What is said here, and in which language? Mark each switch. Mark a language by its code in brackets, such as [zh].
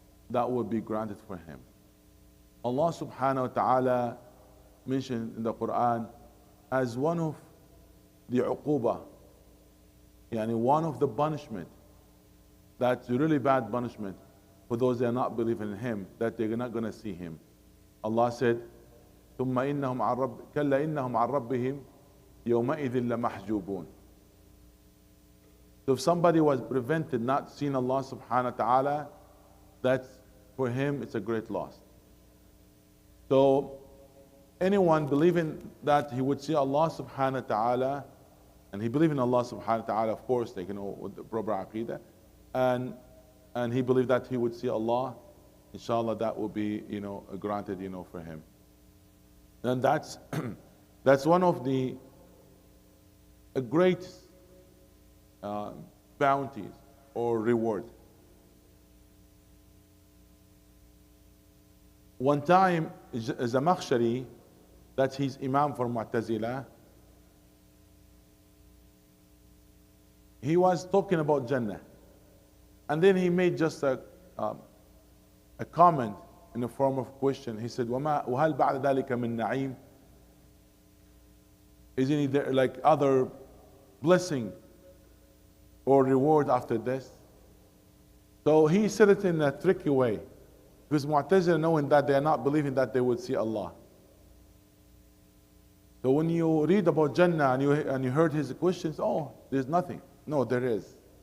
[en] that would be granted for him. Allah subhanahu wa ta'ala mentioned in the Quran as one of the uquba, yani one of the punishment, that's really bad punishment for those that are not believing in him, that they're not going to see him. [ar] Allah said, ثم إنهم عن رب كلا إنهم عن ربهم يومئذ لمحجوبون. [en] So if somebody was prevented not seeing Allah subhanahu wa ta'ala, that's for him it's a great loss. So anyone believing that he would see Allah subhanahu wa ta'ala, and he believed in Allah subhanahu wa ta'ala, of course, like, with the proper aqidah, and he believed that he would see Allah, inshallah that will be, granted, for him. And that's that's one of the great bounties or reward. One time, Zamakhshari, that's his Imam for Mu'tazila, he was talking about Jannah. And then he made just a comment in the form of question. [ar] He said, وَهَلْ بَعْدَ ذَلِكَ مِن نَعِيمٍ? [en] Isn't there like other blessing or reward after this? So he said it in a tricky way. Because Mu'tazila, knowing that they are not believing that they would see Allah. So when you read about Jannah and you heard his questions, oh, there's nothing. No, there is.